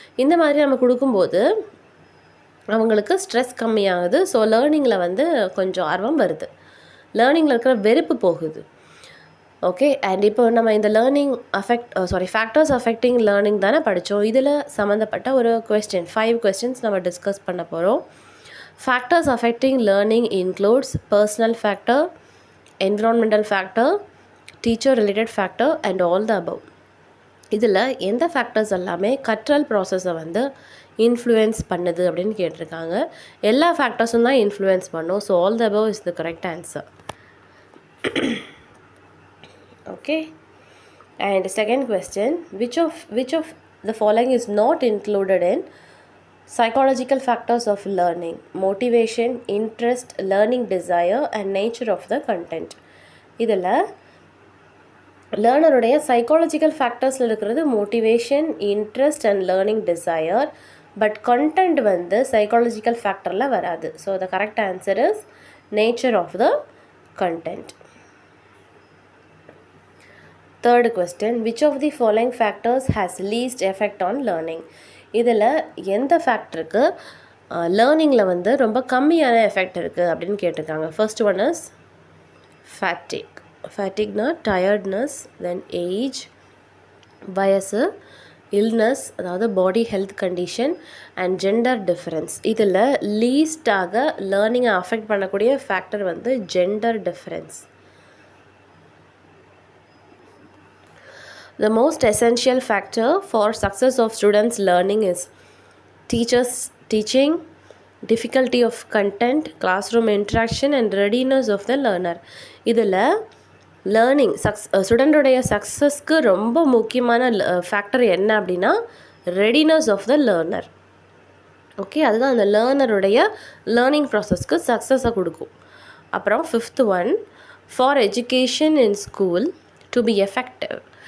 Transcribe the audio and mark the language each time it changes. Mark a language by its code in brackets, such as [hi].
[ta] இந்த மாதிரி நம்ம கொடுக்கும்போது அவங்களுக்கு ஸ்ட்ரெஸ் கம்மியாகுது. ஸோ லேர்னிங்கில் வந்து கொஞ்சம் ஆர்வம் வருது, லேர்னிங்கில் இருக்கிற வெறுப்பு போகுது. ஓகே, அண்ட் இப்போ நம்ம இந்த ஃபேக்டர்ஸ் அஃபெக்டிங் லேர்னிங் தானே படித்தோம். இதில் சம்மந்தப்பட்ட ஒரு 5 questions நம்ம டிஸ்கஸ் பண்ண போகிறோம். [en] Factors affecting learning includes personal factor, environmental factor, teacher related factor and all the above. [ta] இதில் எந்த ஃபேக்டர்ஸ் எல்லாமே கற்றல் ப்ராசஸை வந்து இன்ஃப்ளூயன்ஸ் பண்ணுது [en] அப்படின்னு [ta] கேட்டிருக்காங்க. எல்லா ஃபேக்டர்ஸும் தான் இன்ஃப்ளூயன்ஸ் பண்ணும். [en] So all the above is the correct answer. Okay. And second question, which of the following is not included in psychological factors of learning? Motivation, interest, learning desire and nature of the content. [ta] இதில் லேர்னருடைய psychological ஃபேக்டர்ஸில் இருக்கிறது motivation, interest and learning desire. [en] but content [ta] வந்து [en] psychological ஃபேக்டரில் [ta] வராது. [en] So the correct answer is nature of the content. Third question, which of the following factors has least effect on learning? [ta] இதில் எந்த ஃபேக்டருக்கு லேர்னிங்கில் வந்து ரொம்ப கம்மியான effect இருக்குது அப்படின்னு கேட்டிருக்காங்க. [en] First one is fatigue. ஃபேட்டிக்னா tiredness, then age, வயசு, illness அதாவது body health condition and gender difference. [ta] இதில் லீஸ்டாக லேர்னிங்கை அஃபெக்ட் பண்ணக்கூடிய ஃபேக்டர் வந்து gender difference. [en] The most essential factor for success of students' learning is teachers teaching, difficulty of content, classroom interaction and readiness of the learner. [ta] இதில் learning ஸ்டூடெண்டோடைய சக்ஸஸ்க்கு ரொம்ப முக்கியமான factor என்ன அப்படின்னா readiness of the learner. Okay, அதுதான் அந்த லேர்னருடைய learning ப்ராசஸ்க்கு சக்ஸஸை கொடுக்கும். [en] அப்புறம் fifth one, for education in school to be effective.